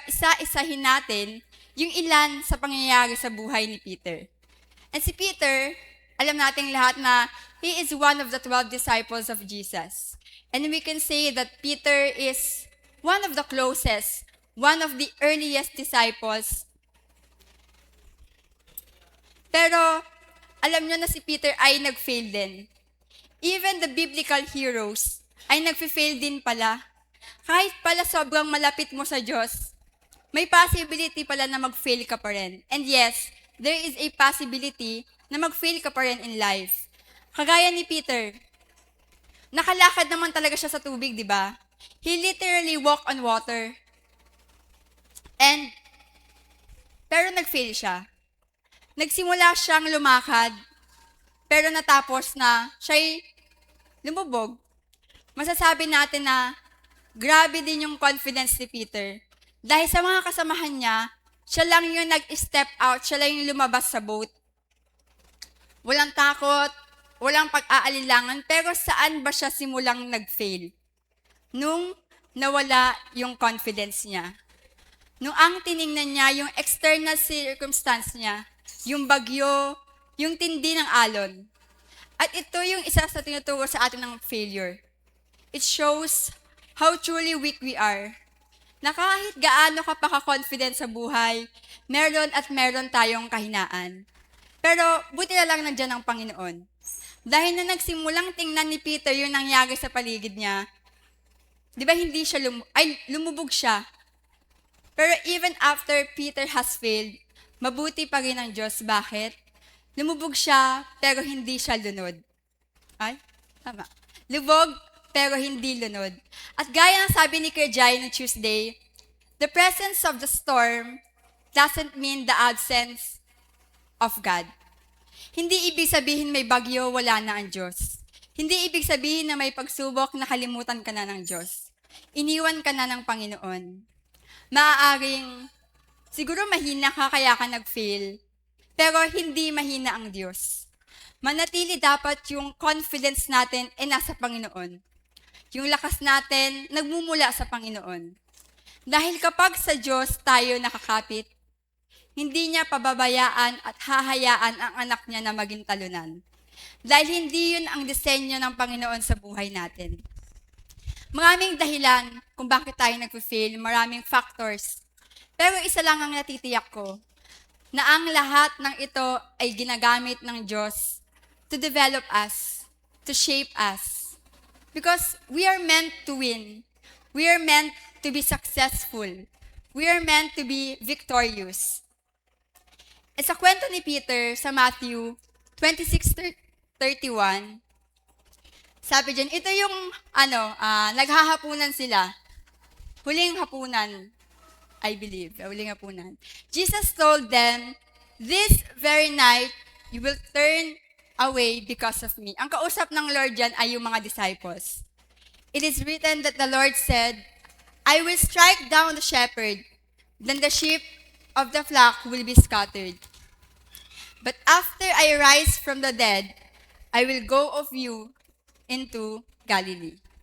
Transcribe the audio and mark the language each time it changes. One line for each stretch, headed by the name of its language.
Filipino: isa-isahin natin yung ilan sa pangyayari sa buhay ni Peter.
English: And
Filipino: si Peter, alam nating lahat na
English: he is one of the 12 disciples of Jesus. And we can say that Peter is one of the closest, one of the earliest disciples.
Filipino: Pero alam nyo na si Peter ay nag-fail din.
English: Even the biblical heroes
Filipino: ay nag-fail din pala. Kahit pala sobrang malapit mo sa Diyos, may possibility pala na mag-fail ka pa rin.
English: And yes, there is a possibility
Filipino: na mag-fail ka pa rin
English: in life.
Filipino: Kagaya ni Peter, nakalakad naman talaga siya sa tubig, di ba?
English: He literally walked on water.
Filipino: Pero nag-fail siya. Nagsimula siyang lumakad, pero natapos na siya'y lumubog. Masasabi natin na grabe din yung confidence ni Peter. Dahil sa mga kasamahan niya, siya lang yung nag-step out, siya lang yung lumabas sa boat. Walang takot, walang pag-aalilangan, pero saan ba siya simulang nag-fail? Nung nawala yung confidence niya. Nung ang tiningnan niya, yung external circumstance niya, yung bagyo, yung tindi ng alon. At ito yung isa sa tinuturo sa atin ng failure.
English: It shows how truly weak we are.
Filipino: Na kahit gaano ka pa ka-confident sa buhay, meron at meron tayong kahinaan. Pero buti na lang nandiyan ang Panginoon. Dahil na nagsimulang tingnan ni Peter yung nangyari sa paligid niya, di ba hindi siya lumubog siya. Pero
English: even after Peter has failed,
Filipino: mabuti pa rin ang Diyos. Bakit? Lumubog siya, pero hindi siya lunod. Ay, tama. Lubog, pero hindi lunod. At gaya ng sabi ni Kerjay no Tuesday,
English: the presence of the storm doesn't mean the absence of God.
Filipino: Hindi ibig sabihin may bagyo, wala na ang Diyos. Hindi ibig sabihin na may pagsubok, nakalimutan ka na ng Diyos. Iniwan ka na ng Panginoon. Maaaring, siguro mahina ka kaya ka nag-fail, pero hindi mahina ang Diyos. Manatili dapat yung confidence natin ay nasa Panginoon. Yung lakas natin nagmumula sa Panginoon. Dahil kapag sa Diyos tayo nakakapit, hindi niya pababayaan at hahayaan ang anak niya na maging talunan. Dahil hindi yun ang disenyo ng Panginoon sa buhay natin. Maraming dahilan kung bakit tayo nag-fail, maraming factors. Pero isa lang ang natitiyak ko, na ang lahat ng ito ay ginagamit ng Diyos
English: to develop us, to shape us. Because we are meant to win. We are meant to be successful. We are meant to be victorious.
Filipino: At sa kwento ni Peter sa Matthew 26:31, sabi dyan, ito yung naghahapunan sila. Huling hapunan,
English: I believe.
Filipino: Huling hapunan.
English: Jesus told them, this very night, you will turn away because of me.
Filipino: Ang kausap ng Lord dyan ay yung mga disciples.
English: It is written that the Lord said, I will strike down the shepherd, then the sheep of the flock will be scattered. But after I rise from the dead, I will go of you into Galilee.